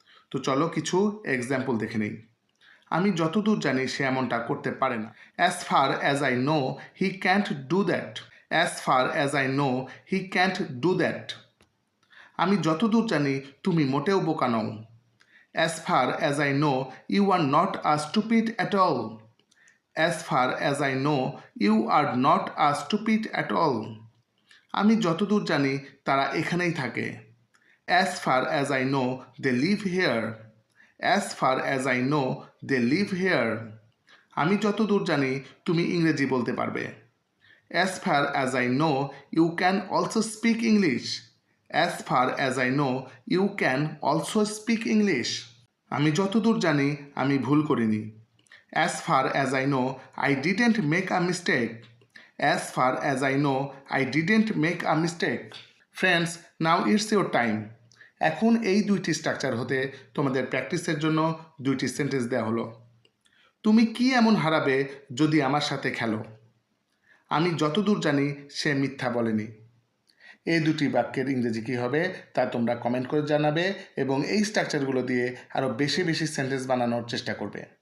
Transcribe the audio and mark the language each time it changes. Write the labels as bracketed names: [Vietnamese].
[English] তো চলো কিছু এক্সাম্পল দেখে নিই। [Bangla] আমি যতদূর জানি সে এমনটা করতে পারে না। [English] As far as I know he can't do that. As far as I know he can't do that. [Bangla] আমি যতদূর জানি তুমি মোটেও বোকা নও। [English] As far as I know you are not a stupid at all. As far as I know, you are not a stupid at all. [Bangla] আমি যতদূর জানি তারা এখানেই থাকে। [English] As far as I know, they live here. As far as I know, they live here. [Bangla] আমি যতদূর জানি তুমি ইংরেজি বলতে পারবে। [English] As far as I know, you can also speak English. As far as I know, you can also speak English. [Bangla] আমি যতদূর জানি আমি ভুল করিনি। [English] As far as I know, I didn't make a mistake. As far as I know, I didn't make a mistake. Friends, now it's your time. [Bangla] এখন এই দুইটি structure হতে তোমাদের প্র্যাকটিসের জন্য দুইটি সেন্টেন্স দেওয়া হলো। তুমি কি এমন হারাবে যদি আমার সাথে খেলো। আমি যতদূর জানি সে মিথ্যা বলেনি। এই দুটি বাক্যের ইংরেজি কী হবে তা তোমরা কমেন্ট করে জানাবে এবং এই স্ট্রাকচারগুলো দিয়ে আরও বেশি বেশি সেন্টেন্স বানানোর চেষ্টা করবে।